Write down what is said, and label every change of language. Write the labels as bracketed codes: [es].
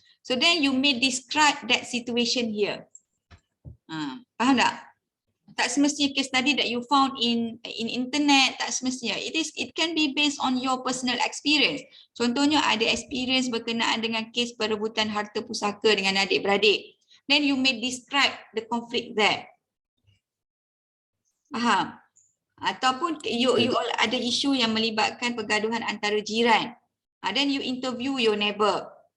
[en] So then you may describe that situation here. [ms] Faham tak? Tak semestinya [en] case study that you found in internet, [ms] tak semestinya. [en] It can be based on your personal experience. [ms] Contohnya ada experience berkenaan dengan kes perebutan harta pusaka dengan adik-beradik. [en] Then you may describe the conflict there. [ms] Faham? Ataupun [en] you all [ms] ada isu yang melibatkan pergaduhan antara jiran. [en] Then you interview your neighbor.